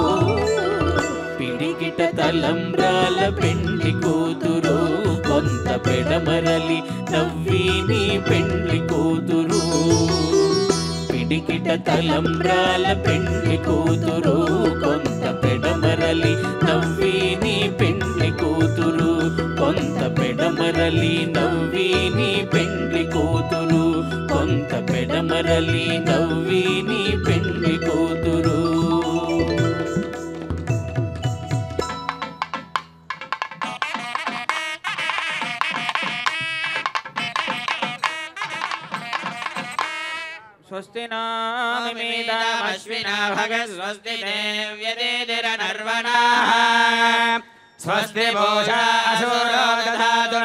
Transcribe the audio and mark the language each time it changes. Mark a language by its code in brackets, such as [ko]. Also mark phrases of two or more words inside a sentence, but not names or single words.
[te] పిడికిట తలంబ్రాల పెండ్లి కూతురు కొంత పెడమరలి నవ్విని పెండ్లి కూతురు పిడికిట తలంబ్రాల పెండ్లి కూతురు కొంత పెడమరలి నవ్విని పెండ్లి కూతురు కొంత పెడమరలి నవ్విని పెండ్లి కూతురు కొంత పెడమరలి నవ్విని పెండ్లి కూతురు [sa] स्वस्ति नामिमीतामश्विना भगस्वस्ति देव्यदेतिरनर्वणाः स्वस्ति पूषा अशूरो दधातु